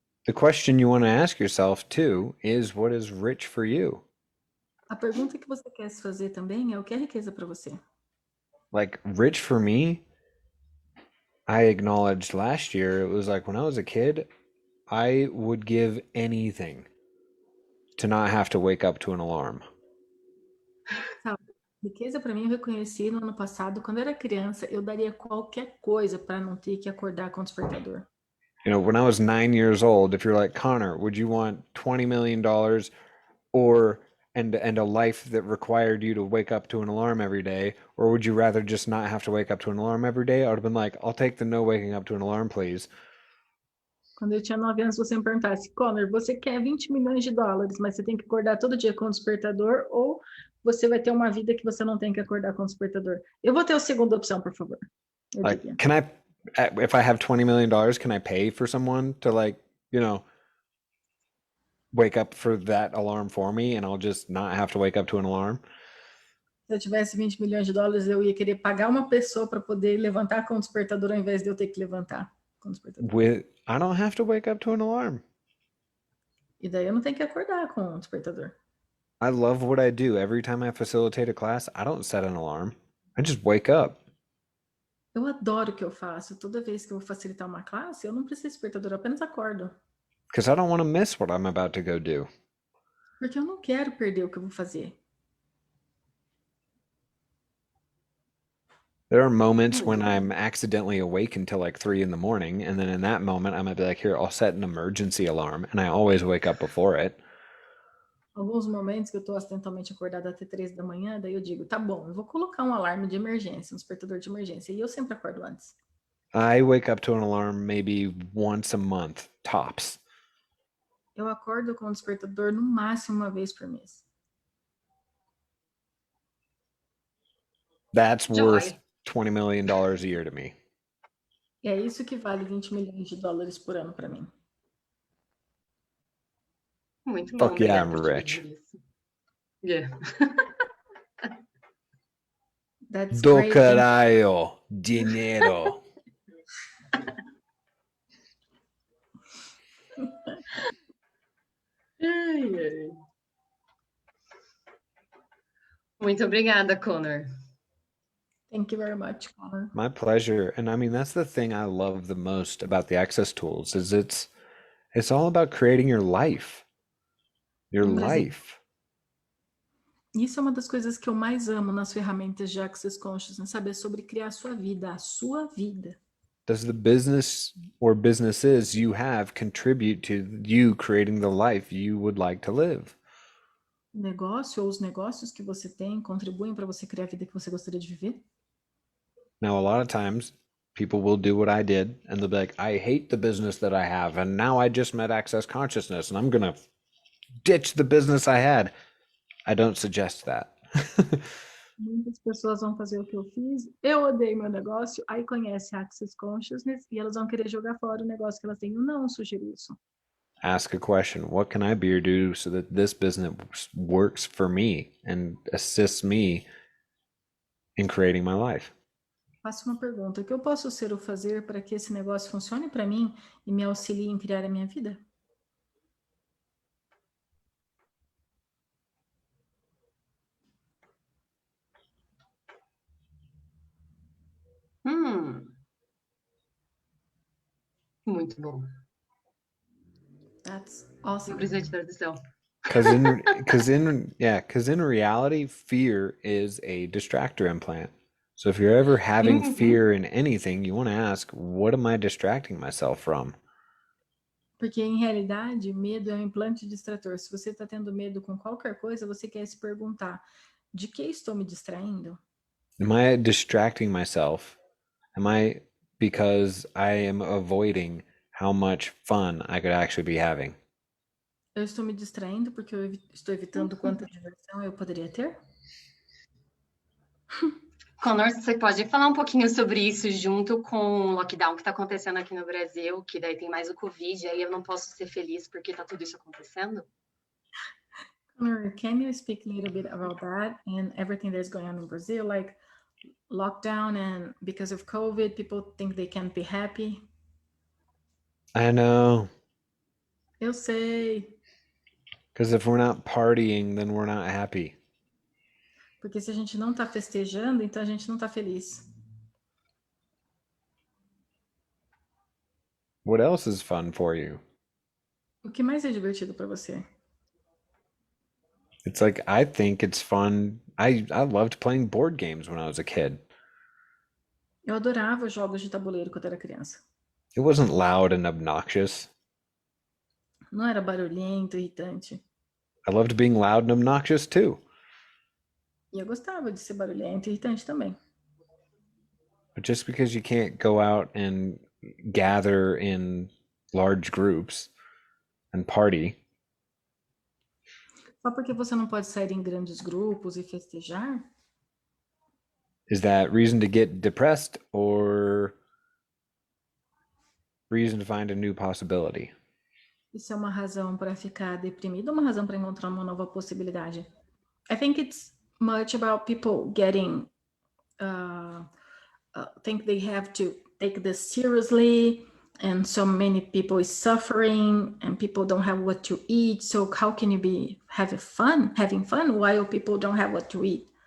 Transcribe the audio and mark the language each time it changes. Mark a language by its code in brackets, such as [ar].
[en] the question you want to ask yourself too is what is rich for you? [pt] A pergunta que você quer se fazer também é o que é riqueza para você? [en] Like rich for me, I acknowledged last year, it was like when I was a kid, I would give anything to not have to wake up to an alarm. [pt] Sabe, riqueza para mim eu reconheci no ano passado, quando eu era criança, eu daria qualquer coisa para não ter que acordar com o despertador. [en] You know, when I was 9 years old, if you're like, Connor, would you want $20 million or and a life that required you to wake up to an alarm every day, or would you rather just not have to wake up to an alarm every day? I would have been like, I'll take the no waking up to an alarm, please. [pt] Quando eu tinha 9 anos, você me perguntasse, Connor, você quer 20 milhões de dólares, mas você tem que acordar todo dia com o despertador, ou você vai ter uma vida que você não tem que acordar com o despertador? Eu vou ter a segunda opção, por favor. Eu [en] Like, [pt] diria. [en] can I, if I have $20 million, can I pay for someone to like, you know, wake up for that alarm for me and I'll just not have to wake up to an alarm? [pt] Se eu tivesse 20 milhões de dólares, eu ia querer pagar uma pessoa para poder levantar com o despertador ao invés de eu ter que levantar com o despertador. [en] I don't have to wake up to an alarm. [pt] E daí eu não tenho que acordar com o despertador. [en] I love what I do. Every time I facilitate a class, I don't set an alarm. I just wake up. [pt] Eu adoro o que eu faço. Toda vez que eu vou facilitar uma classe, eu não preciso de despertador, eu apenas acordo. [en] Because I don't want to miss what I'm about to go do. [pt] Porque eu não quero perder o que eu vou fazer. [en] There are moments when I'm accidentally awake until like 3 in the morning, and then in that moment, I'm gonna be like, here, I'll set an emergency alarm, and I always wake up before it. [pt] Alguns momentos que eu estou acidentalmente acordada até 3 da manhã, daí eu digo, tá bom, eu vou colocar um alarme de emergência, um despertador de emergência, e eu sempre acordo antes. [en] I wake up to an alarm maybe once a month, tops. [pt] Eu acordo com o despertador no máximo uma vez por mês. [en] That's Joy. worth $20 million a year to me. [pt] E é isso que vale 20 milhões de dólares por ano para mim. Muito bom, [en] Fuck yeah, [pt] obrigada [en] I'm [pt] por te [en] rich. [pt] dizer isso. Yeah. [en] That's [pt] Do [en] great. [pt] caralho, dinheiro. Ai, ai. Muito obrigada, Connor. [en] Thank you very much, Connor. My pleasure. And I mean, that's the thing I love the most about the Access tools is it's all about creating your life. Your life. [pt] Isso é uma das coisas que eu mais amo nas ferramentas de Access Consciousness, saber sobre criar a sua vida, a sua vida. [en] Does the business or businesses you have contribute to you creating the life you would like to live? [pt] O negócio ou os negócios que você tem contribuem para você criar a vida que você gostaria de viver? [en] Now, a lot of times people will do what I did and they'll be like, I hate the business that I have. And now I just met Access Consciousness and I'm going to ditch the business I had. I don't suggest that. [pt] Muitas pessoas vão fazer o que eu fiz, eu odeio meu negócio, aí conhece Access Consciousness e elas vão querer jogar fora o negócio que elas têm. Eu não sugiro isso. [en] Ask a question. What can I be or do so that this business works for me and assists me in creating my life? [pt] Faça uma pergunta. O que eu posso ser ou fazer para que esse negócio funcione para mim e me auxilie em criar a minha vida? Muito bom. [en] That's awesome. [pt] Não precisa de tradução. [en] Because in reality, fear is a distractor implant. So if you're ever having fear in anything, you want to ask, what am I distracting myself from? [pt] Porque, em realidade, medo é um implante distrator. Se você está tendo medo com qualquer coisa, você quer se perguntar, de que estou me distraindo? [en] Am I distracting myself? Am I because I am avoiding how much fun I could actually be having. [pt] Eu estou me distraindo porque eu estou evitando quanta diversão eu poderia ter? Connor, você pode falar um pouquinho sobre isso junto com o lockdown que está acontecendo aqui no Brasil, que daí tem mais o Covid, aí eu não posso ser feliz porque está tudo isso acontecendo? [en] Connor, can you speak a little bit about that and everything that's going on in Brazil, like lockdown and because of COVID, people think they can't be happy? I know. [pt] Eu sei, [en] Because if we're not partying, then we're not happy. [pt] porque se a gente não tá festejando, então a gente não tá feliz. [en] What else is fun for you? [pt] O que mais é divertido para você? [en] It's like I think it's fun. I loved playing board games when I was a kid. [pt] Eu adorava jogos de tabuleiro quando era criança. [en] It wasn't loud and obnoxious. [pt] Não era barulhento, irritante. [en] I loved being loud and obnoxious too. [pt] E eu gostava de ser barulhento e irritante também. [en] But just because you can't go out and gather in large groups and party, [pt] Só porque você não pode sair em grandes grupos e festejar, [en] is that reason to get depressed or reason to find a new possibility? [pt] isso é uma razão para ficar deprimido ou uma razão para encontrar uma nova possibilidade? [en] I think it's much about people getting think they have to take this seriously, and so many people is suffering and people don't have what to eat, so how can you be having fun while people don't have what to eat?